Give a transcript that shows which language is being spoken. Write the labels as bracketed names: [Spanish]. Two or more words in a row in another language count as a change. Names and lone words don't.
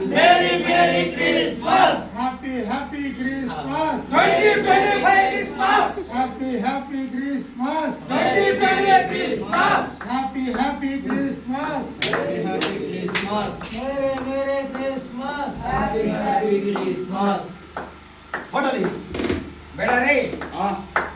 [English] Merry Christmas Happy Christmas. 2025 क्रिसमस Happy Christmas. 2025 क्रिसमस Happy Christmas. Merry Christmas. Happy Christmas [Hindi] फटाली बेटा रे